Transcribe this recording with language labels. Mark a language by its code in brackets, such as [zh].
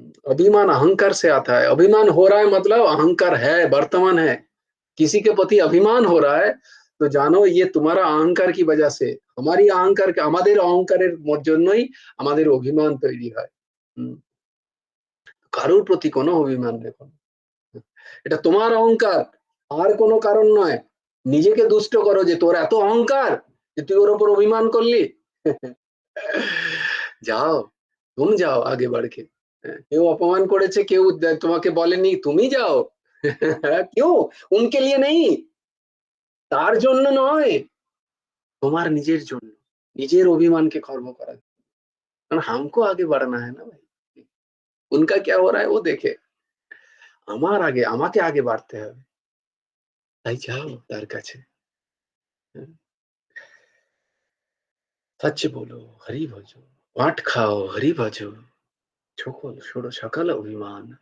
[hi] अभिमान अहंकार से आता है, अभिमान हो रहा है मतलब अहंकार है, वर्तमान है। किसी के प्रति अभिमान हो रहा है तो জানো ये तुम्हारा अहंकार की वजह से, हमारी अहंकार के, [bn] আমাদের অহংকারের জন্যই আমাদের অভিমান তৈরি হয়। কারোর প্রতি কোনো অভিমান রেখো না, এটা তোমার অহংকার, আর কোনো কারণ নয়। নিজেকে দুষ্ট করো যে তোর এত অহংকার যে তুই ওর উপর অভিমান করলি। যাও, तुम যাও আগে बढ़ के। কেউ অপমান করেছে, কেউ তোমাকে বলেনি, তুমি যাও। [hi] क्यों? उनके लिए नहीं, [bn] তার জন্য নয়, তোমার নিজের জন্য, নিজের অভিমানকে খর্ব করার। [hi] কারণ हमको आगे बढ़ना है ना भाई, उनका क्या हो रहा है वो देखे, [bn] আমার আগে, আমাকে আগে বাড়তে হবে। তাই যাও তার কাছে, [hi] सच बोलो हरि भजो, पाठ खाओ हरि भजो, छोड़ो सकल अभिमान।